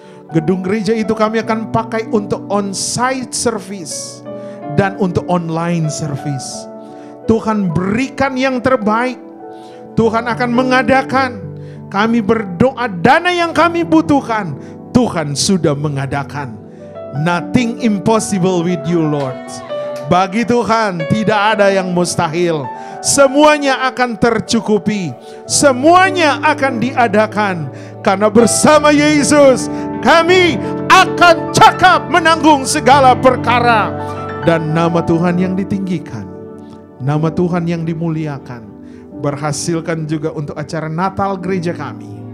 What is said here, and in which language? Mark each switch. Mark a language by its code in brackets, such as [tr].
[id] Gedung gereja itu kami akan pakai untuk on-site service dan untuk online service. Tuhan berikan yang terbaik. Tuhan akan mengadakan. Kami berdoa dana yang kami butuhkan, Tuhan sudah mengadakan. [en] Nothing impossible with you, Lord. [id] Bagi Tuhan tidak ada yang mustahil. Semuanya akan tercukupi. Semuanya akan diadakan. Karena bersama Yesus kami akan cakap menanggung segala perkara. Dan nama Tuhan yang ditinggikan, nama Tuhan yang dimuliakan, berhasilkan juga untuk acara Natal gereja kami.